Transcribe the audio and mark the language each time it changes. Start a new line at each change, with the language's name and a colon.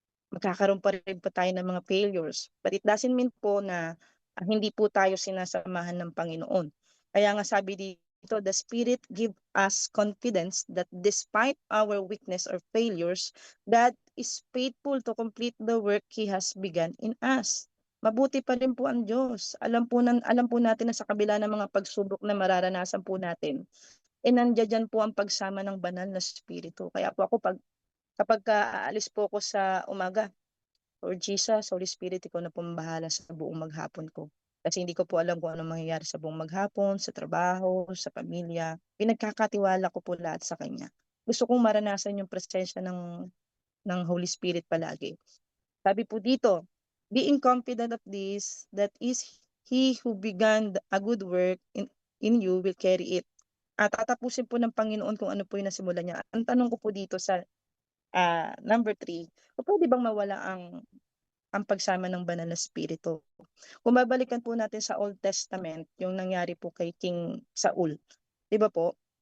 Filipino: Magkakaroon pa rin po tayo ng mga failures.
English: But it doesn't mean
Filipino: po na hindi po tayo sinasamahan ng Panginoon. Kaya nga sabi dito,
English: the Spirit give us confidence that despite our weakness or failures, God is faithful to complete the work He has begun in us.
Filipino: Mabuti pa rin po ang Diyos. Alam po natin na sa kabila ng mga pagsubok na mararanasan po natin, nandiyan po ang pagsama ng banal na Espiritu. Kaya po ako kapag aalis po ako sa umaga, Lord Jesus, Holy Spirit, ikaw na po bahala sa buong maghapon ko. Kasi hindi ko po alam kung ano mangyayari sa buong maghapon, sa trabaho, sa pamilya. Pinagkakatiwala ko po lahat sa Kanya. Gusto kong maranasan yung presensya ng Holy Spirit palagi. Sabi po dito,
English: Being confident of this, that is he who began a good work in you will carry it.
Filipino: At tatapusin po ng Panginoon kung ano po yung nasimulan niya. Ang tanong ko po dito sa number 3, puwede bang mawala ang pagsama ng banal na espiritu? Kung babalikan po natin sa Old Testament, yung nangyari po kay King Saul, 'di ba po?